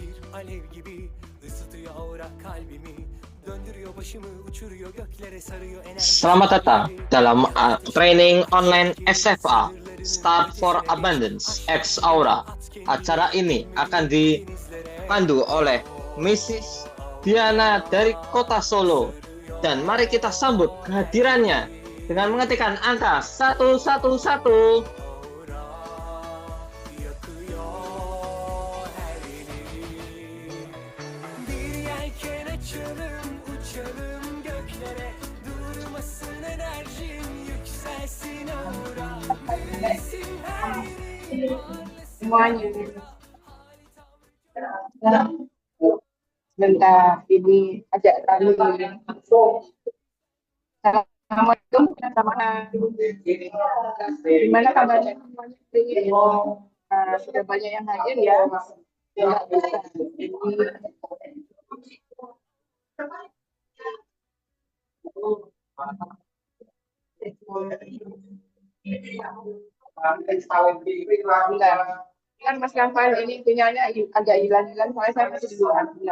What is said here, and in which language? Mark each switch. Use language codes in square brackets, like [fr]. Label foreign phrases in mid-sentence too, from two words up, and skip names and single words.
[tr] alev gibi ısıtıyor aura kalbimi. Döndürüyor başımı, uçuruyor göklere, sarıyor enerjisi [id] Selamat datang [tr] alevleri. [id] dalam [tr] Yaratılışımı [en] training online [tr] keşfettim, [id] SFA [tr] sınırları [id] Start for [tr] ötesine geçtim. [id] Abundance [tr] Aşk [id] X [tr] yolunda Aura. at kendini, [id] Acara ini akan [tr] inmedi denizlere. [id] dipandu oleh Mrs. Diana dari Kota Solo. Dan mari kita sambut kehadirannya dengan mengetikkan angka 111. [tr] Yakıyor her yeri. Bir yelken açalım, uçalım göklere. Durmasın enerjim, yükselsin aura. Büyüsün her yeri, parlasın [id] Semuanya. [tr] aura. [id] Sebentar, ini ajak kali. Assalamualaikum, gimana kabarnya semuanya? Sudah banyak yang hadir ya. Kan Mas Rafael ini sinyalnya agak hilang-hilang, soalnya saya masih di luar.